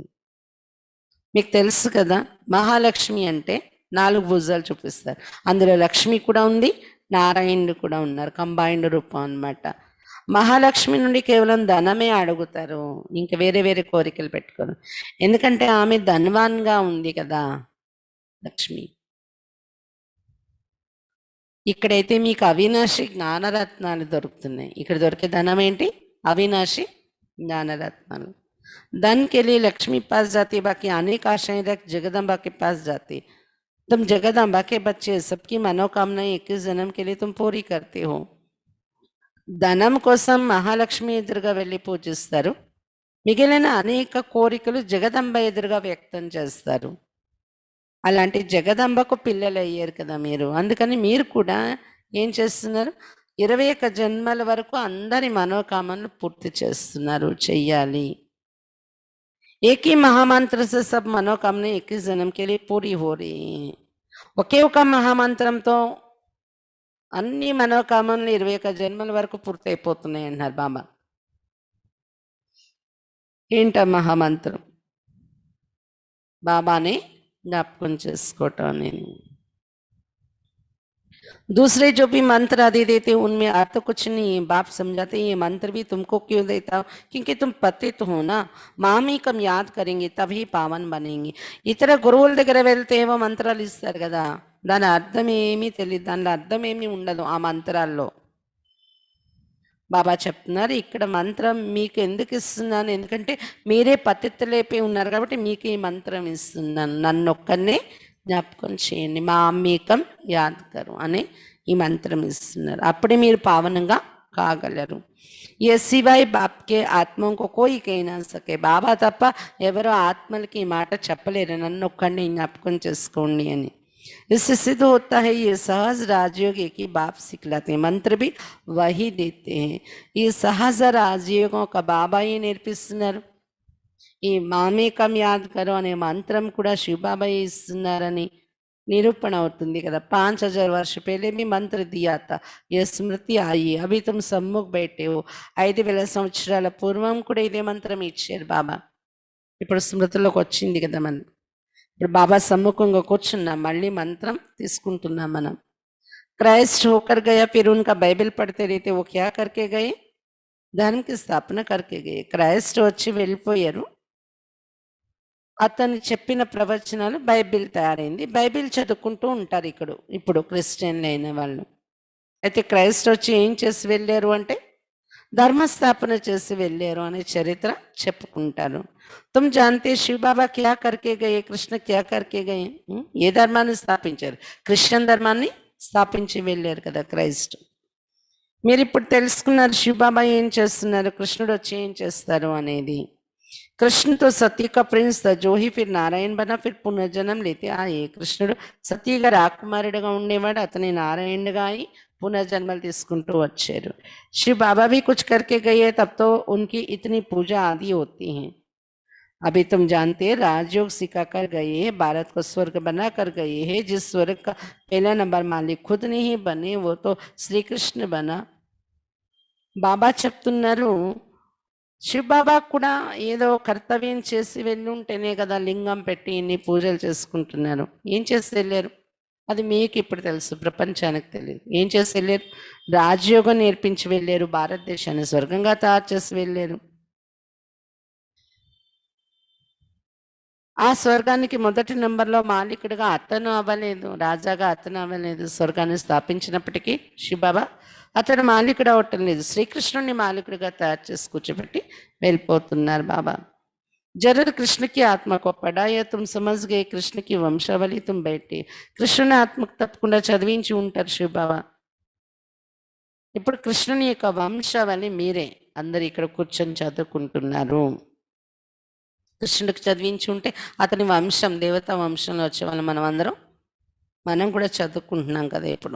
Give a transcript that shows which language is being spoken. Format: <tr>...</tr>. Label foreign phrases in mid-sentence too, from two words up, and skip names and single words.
<te>మీకు తెలుసు కదా, మహాలక్ష్మి అంటే 4 భుజాలు చూపిస్తారు. అందులో లక్ష్మి కూడా ఉంది, నారాయణుడు కూడా ఉన్నారు, కంబైన్డ్ రూపం అన్నమాట. మహాలక్ష్మి నుండి కేవలం ధనమే అడుగుతారు, ఇంకా వేరే వేరే కోరికలు పెట్టుకోరు. ఎందుకంటే ఆమె ధనవాన్గా ఉంది కదా లక్ష్మి. ఇక్కడైతే మీకు అవినాశి జ్ఞానరత్నాలు దొరుకుతున్నాయి. ఇక్కడ దొరికే ధనం ఏంటి? అవినాశి జ్ఞానరత్నాలు.</te> <hi>धन के लिए लक्ष्मी पास जाती, बाकी अनेक आशाएं रख जगदम्बा के पास जाती. तुम जगदम्बा के बच्चे, सबकी मनोकामनाएं 21 जन्म के लिए तुम पूरी करते हो.</hi> <te>ధనం కోసం మహాలక్ష్మి ఎదురుగా వెళ్ళి పూజిస్తారు, మిగిలిన అనేక కోరికలు జగదంబ ఎదురుగా వ్యక్తం చేస్తారు. అలాంటి జగదంబకు పిల్లలు అయ్యారు కదా మీరు, అందుకని మీరు కూడా ఏం చేస్తున్నారు? 21 జన్మల వరకు అందరి మనోకామనలు పూర్తి చేస్తున్నారు, చెయ్యాలి.</te> <hi>एक ही महामंत्र से सब मनोकामना 21 जन्म के लिए पूरी हो रही हैं.</hi> <te>ఒకే ఒక మహామంత్రంతో అన్ని మనోకామనలు 21 జన్మల వరకు పూర్తయిపోతున్నాయి అన్నారు బాబా. ఏంట మహామంత్రం? బాబాని జ్ఞాపకం చేసుకోవటం.</te> <hi>నేను दूसरे जो भी मंत्र आदि देते उनमें अर्थ कुछ नहीं है. बाप समझाते ये मंत्र भी तुमको क्यों देता हूँ? क्योंकि तुम पतित हो ना, मामेकं याद కरेंगे तभी పావన్ बनेंगे.</hi> <te>ఇతర గురువుల దగ్గర వెళ్తే ఏమో మంత్రాలు ఇస్తారు కదా, దాని అర్థం ఏమీ తెలియదు, దానిలో అర్థం ఏమీ ఉండదు ఆ మంత్రాల్లో. బాబా చెప్తున్నారు ఇక్కడ మంత్రం మీకు ఎందుకు ఇస్తున్నాను, ఎందుకంటే మీరే పతిత్తులైపోయి ఉన్నారు కాబట్టి మీకు ఈ మంత్రం ఇస్తున్నాను. నన్ను ఒక్కనే జ్ఞాపకం చేయండి,</te> <hi>मामेकं याद करो</hi> <te>అనే ఈ మంత్రం ఇస్తున్నారు. అప్పుడే మీరు పావనంగా కాగలరు.</te> <hi>ये सिवाय बाप के आत्मा को कोई कह ना सके,</hi> <te>బాబా తప్ప ఎవరో ఆత్మలకి ఈ మాట చెప్పలేరు, నన్ను ఒక్కడిని జ్ఞాపకం చేసుకోండి అని.</te> <hi>इससे सिद्ध होता है ये सहज राजयोग एक ही बाप सिखलाते हैं, मंत्र भी वही देते हैं.</hi> <te>ఈ సహజ రాజయోగం ఒక బాబా నేర్పిస్తున్నారు. ఈ</te> <hi>मामेकं याद करो</hi> <te>అనే మంత్రం కూడా శివబాబాయ్ ఇస్తున్నారని निरूपण అవుతుంది కదా.</te> <hi>5000 वर्ष पहले भी मंत्र दिया था, ये स्मृति आई, अभी तुम सम्मुख बैठे हो.</hi> <te>5000 సంవత్సరాల పూర్వం కూడా ఇదే మంత్రం ఇచ్చారు బాబా, ఇప్పుడు స్మృతిలోకి వచ్చింది కదా. మనం ఇప్పుడు బాబా సమ్ముఖంగా కూర్చున్నాం, మళ్ళీ మంత్రం తీసుకుంటున్నాం మనం.</te> <hi>क्राइस्ट होकर गया, फिर उनका बाइबल पढ़ते रहते, वो क्या करके गए? धर्म की स्थापना करके गए.</hi> <te>క్రైస్ట్ వచ్చి వెళ్ళిపోయారు, అతను చెప్పిన ప్రవచనాలు బైబిల్ తయారైంది, బైబిల్ చదువుకుంటూ ఉంటారు ఇక్కడ ఇప్పుడు క్రిస్టియన్లు అయిన వాళ్ళు. అయితే క్రైస్ట్ వచ్చి ఏం చేసి వెళ్ళారు అంటే ధర్మస్థాపన చేసి వెళ్ళారు అనే చరిత్ర చెప్పుకుంటారు.</te> <hi>तुम जानते शिव बाबा क्या करके गए, कृष्ण क्या करके गए?</hi> <te>ఏ ధర్మాన్ని స్థాపించారు? క్రిస్టియన్ ధర్మాన్ని స్థాపించి వెళ్ళారు కదా క్రైస్ట్. మీరు ఇప్పుడు తెలుసుకున్నారు శివబాబా ఏం చేస్తున్నారు, కృష్ణుడు వచ్చి ఏం చేస్తారు అనేది.</te> <hi>कृष्ण तो सत्य का प्रिंस था, जो ही फिर नारायण बना, फिर पुनर्जन्म लेते आए.</hi> <te>కృష్ణుడు సత్యగా రాకుమారుడుగా ఉండేవాడు, అతని నారాయణుడిగా అయి పునర్జన్మలు తీసుకుంటూ వచ్చారు.</te> <hi>शिव बाबा भी कुछ करके गए हैं, तब तो उनकी इतनी पूजा आदि होती है. अभी तुम जानते हैं राजयोग सिखा कर गए हैं, भारत को स्वर्ग बना कर गए हैं. जिस स्वर्ग का पहला नंबर मालिक खुद नहीं बने, वो तो श्री कृष्ण बना.</hi> <te>బాబా చెప్తున్నారు శివబాబా కూడా ఏదో కర్తవ్యం చేసి వెళ్ళి ఉంటేనే కదా లింగం పెట్టి ఇన్ని పూజలు చేసుకుంటున్నారు. ఏం చేసి వెళ్ళారు అది మీకు ఇప్పుడు తెలుసు, ప్రపంచానికి తెలియదు. ఏం చేసి వెళ్ళారు? రాజయోగం నేర్పించి వెళ్ళారు, భారతదేశాన్ని స్వర్గంగా తయారు చేసి వెళ్ళారు. ఆ స్వర్గానికి మొదటి నంబర్లో మాలికుడిగా అతను అవ్వలేదు, రాజాగా అతను అవ్వలేదు. స్వర్గాన్ని స్థాపించినప్పటికీ శివబాబా అతడు మాలికుడు అవటం లేదు, శ్రీకృష్ణుడిని మాలికుడిగా తయారు చేసి కూర్చోబెట్టి వెళ్ళిపోతున్నారు బాబా.</te> <hi>ज़रूर कृष्ण की आत्मा को पढ़ाया, तुम समझ गए कृष्ण की वंशावली तुम बैठे.</hi> <te>కృష్ణుని ఆత్మకు తప్పకుండా చదివించి ఉంటారు శివబాబా. ఇప్పుడు కృష్ణుని యొక్క వంశావళి మీరే అందరు ఇక్కడ కూర్చొని చదువుకుంటున్నారు. కృష్ణుడికి చదివించి ఉంటే అతని వంశం దేవతా వంశంలో వచ్చేవాళ్ళు మనం కూడా చదువుకుంటున్నాం కదా ఇప్పుడు.</te>